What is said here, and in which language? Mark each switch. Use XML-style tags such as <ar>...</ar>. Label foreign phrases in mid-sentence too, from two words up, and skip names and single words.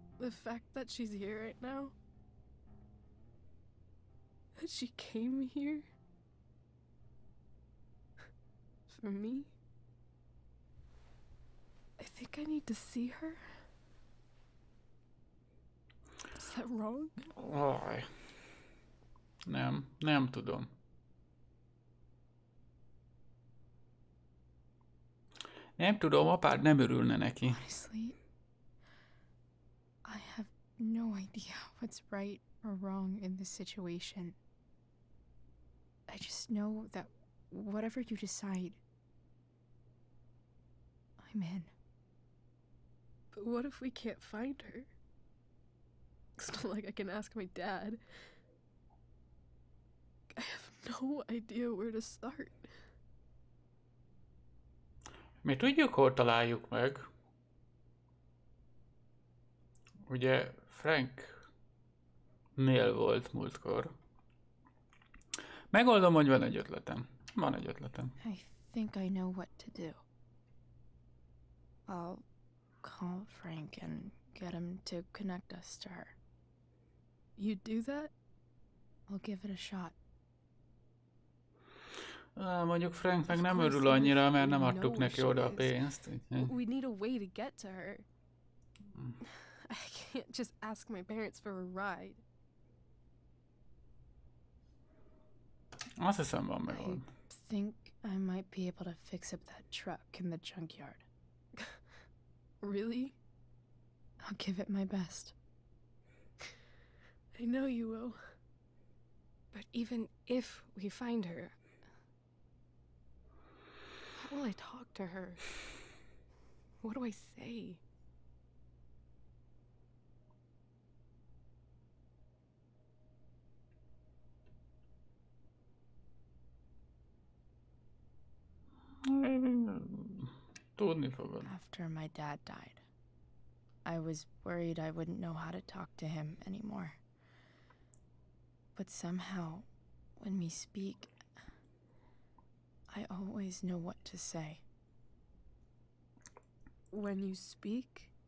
<en>The fact that she's here right now, that she came here for me, I think I need to see her. Is that wrong?</en> <hu>Aj. Nem tudom. Nem tudom, apád nem örülne neki.</hu> <en>Honestly, I have no idea what's right or wrong in this situation. I just know that whatever you decide, I'm in. But what if we can't find her? It's not like I can ask my dad. I have no idea where to start.</en> <hu>Mi tudjuk, hol találjuk meg. Ugye Franknél volt múltkor. Megoldom, hogy van egy ötletem. Van egy ötletem.</hu> <en>I think I know what to do. I'll call Frank and get him to connect us to her. You do that? I'll give it a shot.</en> <hu>Mondjuk Frank meg nem örül annyira, mert nem adtuk neki oda a pénzt.</hu> <en>We need a way to get to her. I can't just ask my parents for a ride.</en> <hu>Azt hiszem van</hu> <en>I</en> <hu>megold.</hu> <en>think I might be able to fix up that truck in the junkyard. Really? I'll give it my best. I know you will. But even if we find her, how will I talk to her? What do I say?</en> <hu>Tudni fogod.</hu> <en>After my dad died, I was worried I wouldn't know how to talk to him anymore. But somehow, when we speak, I always know what to say. When you speak?</en>